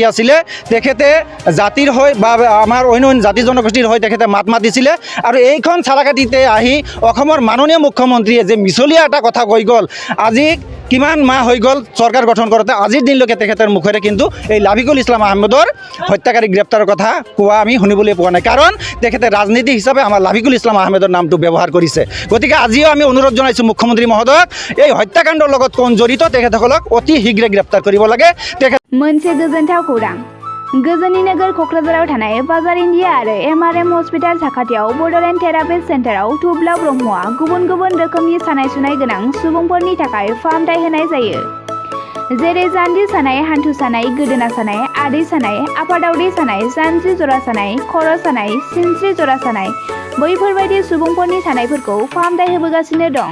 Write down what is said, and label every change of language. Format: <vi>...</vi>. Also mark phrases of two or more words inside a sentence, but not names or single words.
<as>আছিলে, তেখেতে জাতিৰ হৈ বা আমাৰ অন্য জাতি জনগোষ্ঠীৰ হৈ তেখেতে মাত মাতিছিলে, আৰু এইখন চালাকাটিতে আহি অসমৰ মাননীয় মুখ্যমন্ত্ৰীয়ে যে মিছলীয়া এটা কথা কৈ গ'ল, আজি কিমান মাহ হৈ গ'ল চৰকাৰ গঠন কৰোঁতে, আজিৰ দিনলৈকে তেখেতৰ মুখেৰে কিন্তু এই লাভিকুল ইছলাম আহমেদৰ হত্যাকাৰী গ্ৰেপ্তাৰৰ কথা কোৱা আমি শুনিবলৈ পোৱা নাই, কাৰণ তেখেতে ৰাজনীতি হিচাপে আমাৰ লাভিকুল ইছলাম আহমেদৰ নামটো ব্যৱহাৰ কৰিছে। গতিকে আজিও আমি অনুৰোধ জনাইছোঁ মুখ্যমন্ত্ৰী মহোদয়ক, এই হত্যাকাণ্ডৰ লগত কোন জড়িত তেখেতসকলক অতি শীঘ্ৰে গ্ৰেপ্তাৰ কৰিব লাগে।</as> <brx>मोनसे गोजोनथाव खौरां। गोजोननि नोगोर क'क्राझाराव थानाय बाजार इन्डिया आरो MRM हस्पिटाल साखाथियाव बड'लेण्ड थेरापिस्ट सेन्टाराव थुब्ला ब्रह्मआ गुबुन गुबुन रोखोमनि सानाय सुनाय गोनां सुबुंफोरनि थाखाय फाहामथाय होनाय जायो। जेरै जान्जि सानाय, हान्थु सानाय, गोदोना सानाय, आदै सानाय, आफादावदै सानाय, जानजि जरा सानाय, खर' सानाय, सिनस्रि जरा सानाय, बैफोरबायदि सुबुंफोरनि सानायफोरखौ फाहामथाय होबोगासिनो दं।</brx>